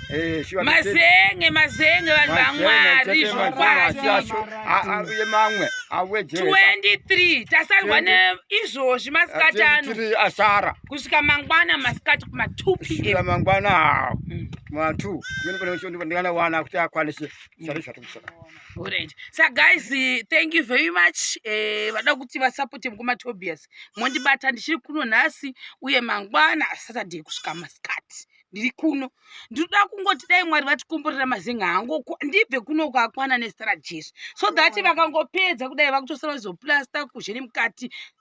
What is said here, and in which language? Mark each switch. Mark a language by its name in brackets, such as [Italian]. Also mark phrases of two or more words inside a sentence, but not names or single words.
[Shona] Eh, shuwa Mazenge, mazenge, vanhu Mazenge, vaMwari, chete zvokwadi. mazenge, asho-, a-, a-, uye mamwe, awedzera. Twenty-three, tasarwa Twenty. neizvozvi masikati ano. Twenty-three asara. Kusvika mangwana masikati kuma two P M. Kusvika mangwana, Mm. kuma two. Ndino pane kuti ndingana wana kuti akwanise. Mm. Zvari zvati kusara. [English] All right. So guys, eh, thank you very much. [Shona] Eh, vada kuti vasapote mukoma Tobias. Mondibata ndichiri kuno nhasi, uye mangwana Saturday kusvika masikati. Ndiri kuno. Ndinoda kungoti dai Mwari vatikomborera mazenga hangu, ku-, ndibve kuno kwakwana nezita raJesu. [English] So that [Shona] vakangopedza kudai vakutosara vazoplasta kuzhe nemukati.